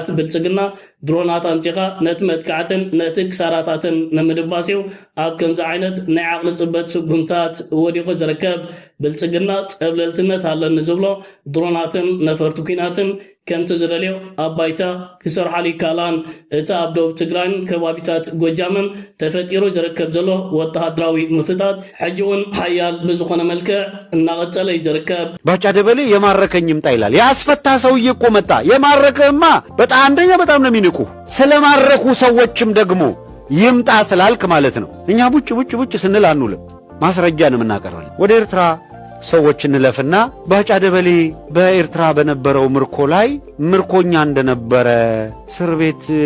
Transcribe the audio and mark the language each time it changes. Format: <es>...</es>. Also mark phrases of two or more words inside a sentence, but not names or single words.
<ti>ብልጽግና ድሮናት ኣምጪኻ ነቲ መጥቃዕትን ነቲ ክሳራታትን ንምድባስዩ ኣብ ከምዚ ዓይነት ናይ ዓቕሊ ጽበት ስጉምታት ወዲቑ ዝርከብ ብልጽግና ጸብለልትነት ኣለኒ ዝብሎ ድሮናትን ነፈርቲ ኩናትን ከምቲ ዝደልዮ ኣብ ባይታ ክሰርሓሉ ይከኣላን። እቲ ኣብ ደቡብ ትግራይን ከባቢታት ጎጃምን ተፈጢሩ ዝርከብ ዘሎ ወተሃደራዊ ምፍታት ሕጂ እውን ሓያል ብዝኾነ መልክዕ እናቐጸለ እዩ ዝርከብ።</ti> <am>ባጫ ደበሌ የማረከኝ ይምጣ ይላል። ያስፈታ ሰውዬ እኮ መጣ። የማረከህማ በጣም አንደኛ በጣም ነው የሚንቁ። ስለማረኩ ሰዎችም ደግሞ ይምጣ ስላልክ ማለት ነው። እኛ ቡጭ ስንል አንውልም። ማስረጃ ነው የምናቀርበው። ወደ ኤርትራ ሰዎች እንለፍና ባጫ ደበሌ በኤርትራ በነበረው ምርኮ ላይ ምርኮኛ እንደነበረ እስር ቤት</am>